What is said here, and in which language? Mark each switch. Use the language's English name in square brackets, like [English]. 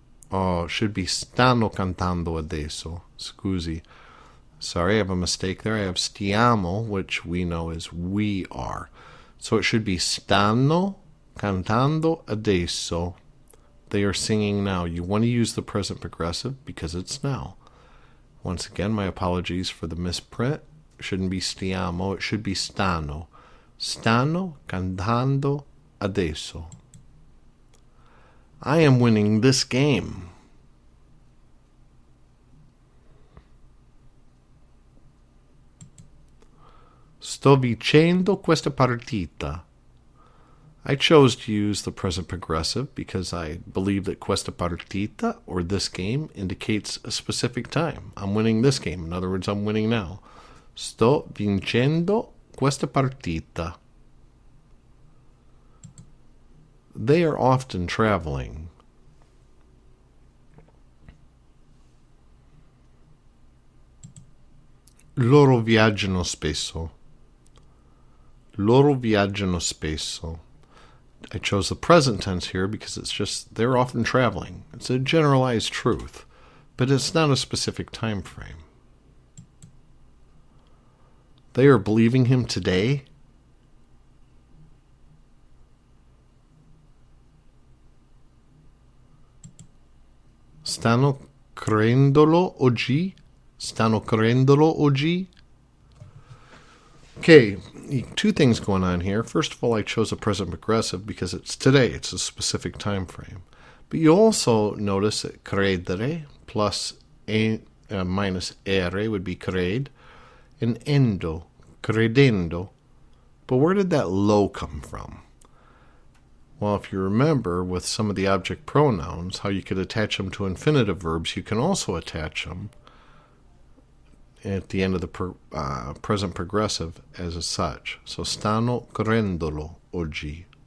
[English] Oh, it should be [Italian] stanno cantando adesso. Scusi. [English] Sorry, I have a mistake there. I have stiamo, which we know is we are. So it should be [Italian] stanno cantando adesso. [English] They are singing now. You want to use the present progressive because it's now. Once again, my apologies for the misprint. It shouldn't be stiamo. It should be stanno. [Italian] Stanno cantando adesso. [English] I am winning this game. [Italian] Sto vincendo questa partita. [English] I chose to use the present progressive because I believe that [Italian] questa partita, [English] or this game, indicates a specific time. I'm winning this game. In other words, I'm winning now. [Italian] Sto vincendo questa partita. [English] They are often traveling. [Italian] Loro viaggiano spesso. Loro viaggiano spesso. [English] I chose the present tense here because it's just they're often traveling. It's a generalized truth, but it's not a specific time frame. They are believing him today. [Italian] Stanno credendolo oggi? Stanno credendolo oggi? [English] Okay, two things going on here. First of all, I chose a present progressive because it's today. It's a specific time frame. But you also notice that credere plus minus ere would be cred, and endo, credendo. But where did that lo come from? Well, if you remember with some of the object pronouns, how you could attach them to infinitive verbs, you can also attach them at the end of the present progressive as such. So, [Italian] stanno credendolo oggi.